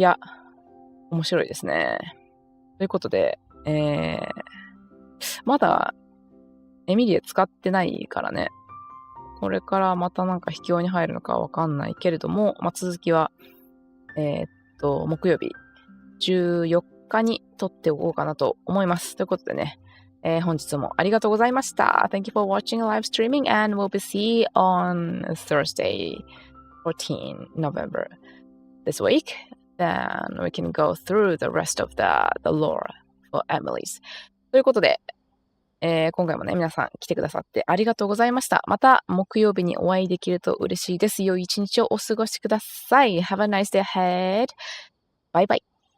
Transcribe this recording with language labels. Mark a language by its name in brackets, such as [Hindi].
[Japanese] いや、面白いですね。ということで、まだエミリエ使ってないからね。これからまたなんか秘境に入るのかわかんないけれども、続きは、木曜日14日に撮っておこうかなと思います。ということでね、本日もありがとうございました。 [English] Thank you for watching live streaming and we'll be see on Thursday, 14 November this week. Then we can go through the rest of the lore for Emily's. [Japanese] ということで、今回もね、皆さん来てくださってありがとうございました。また木曜日にお会いできると嬉しいです。良い一日をお過ごしください。 [English] Have a nice day ahead. Bye bye.